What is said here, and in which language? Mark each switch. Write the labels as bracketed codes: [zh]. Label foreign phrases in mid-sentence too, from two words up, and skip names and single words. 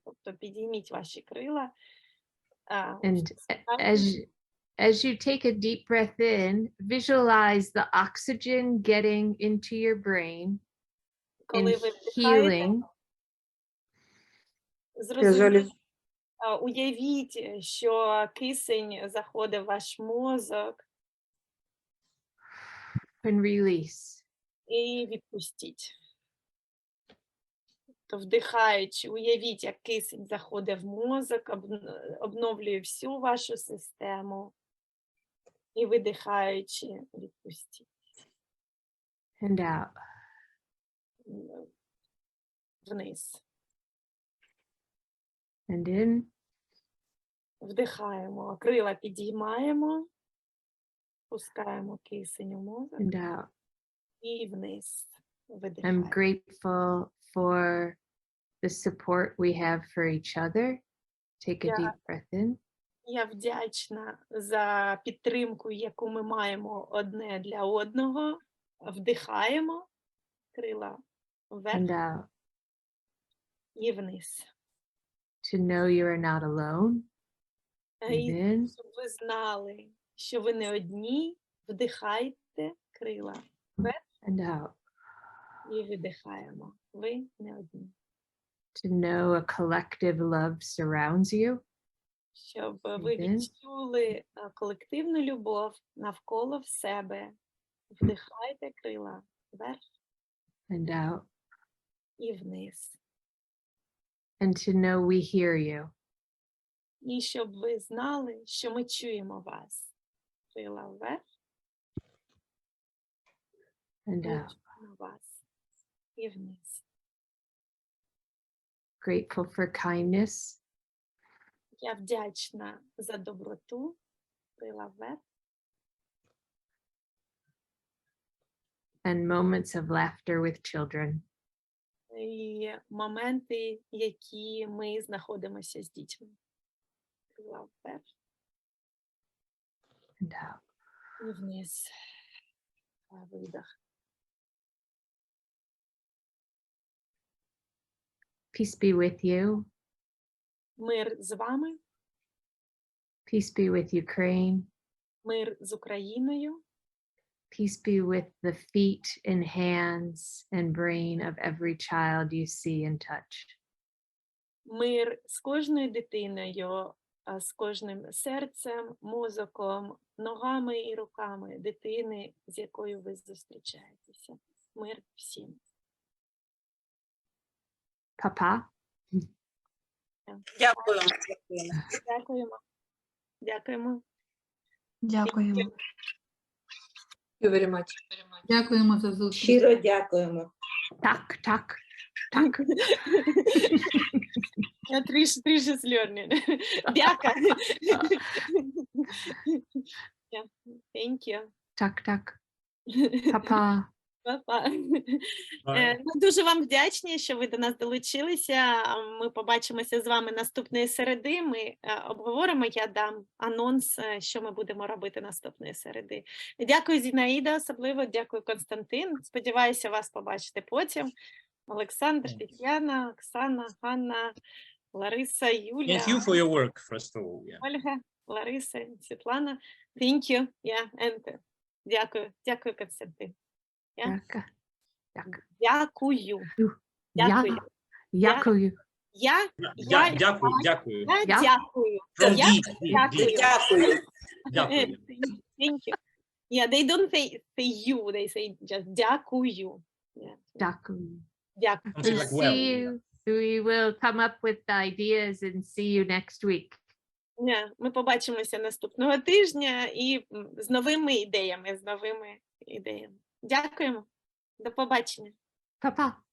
[uk] Тобто, підніміть ваші крила. [en] And as you take a deep breath in, visualize the oxygen getting into your brain. [uk] Коли ви вдихаєте, уявіть, що кисень заходить в ваш мозок. [en] And release. [uk] І відпустіть. То вдихаючи, уявіть, як кисень заходить в мозок, обновлює всю вашу систему. І видихаючи, відпустіть. [en] And out. [uk] Вниз. [en] And in. [uk] Вдихаємо, крила підіймаємо, пускаємо кисень у мозок. [en] And out. [uk] І вниз. Видихаємо. [en] I'm grateful for the support we have for each other. Take a deep breath in. [uk] Я вдячна за підтримку, яку ми маємо одне для одного. Вдихаємо, крила вверх [en] And out. [uk] і вниз. [en] To know you are not alone. [uk] І [en] Then. [uk] щоб ви знали, що ви не одні, вдихайте крила вверх [en] And out. [uk] і видихаємо. Ви не одні. [en] To know a collective love surrounds you. [uk] щоб ви Мгм. відчули колективну любов навколо в себе. Вдихайте крила вверх [en] and out. [uk] і вниз. [en] And to know we hear you. [uk] І щоб ви знали, що ми чуємо вас. Крила вверх, [en] And [uk] ми [en] out. [uk] чуємо вас і вниз. [en] Grateful for kindness. [uk] Я вдячна за доброту. Крила вверх. [en] And moments of laughter with children. [uk] І моменти, які ми знаходимося з дітьми. Крила вверх [en] And out. [uk] і вниз. Видих. [en] Peace be with you. [uk] Мир з вами, [en] Peace be with Ukraine. [uk] мир з Україною, [en] Peace be with the feet and hands and brain of every child you see and touch. [uk] мир з кожною дитиною, з кожним серцем, мозоком, ногами і руками дитини, з якою ви зустрічаєтеся. Мир всім. Papa. Дякую. Дякуємо. Дякуємо. Дякуємо. [en] Thank you very much. [uk] Дякуємо за зустріч. Щиро дякуємо. Tak, tak, tak. Я трішки learning. Дякую. [en] Thank you. [uk] Tak, tak. Papa. Па-па. Ми дуже вам вдячні, що ви до нас долучилися. Ми побачимося з вами наступної середи. Ми обговоримо, я дам анонс, що ми будемо робити наступної середи. Дякую, Зінаїда, особливо, дякую, Константин. Сподіваюся, вас побачити потім. Олександр, Тетяна, Оксана, Ганна, Лариса, Юлія, [en] Thank you for your work, first of all. Yeah. [uk] Ольга, Лариса, Світлана. [en] Thank you. And дякую. [uk] Дякую, Константин. Daka. Daka. Дякую. Я. Дякую. Я Дякую, дякую. дякую. [en] From [uk] Я [en] deep, [uk] дякую. Дякую. Дякую. [en] Thank you. Yeah, they don't say you, they say just дякую. Yeah. [uk] Дякую. Дякую. [en] Something We'll like well. see you. We will come up with the ideas and see you next week. Yeah, [uk] ми побачимося наступного тижня і з новими ідеями, Дякуємо. До побачення. Papa.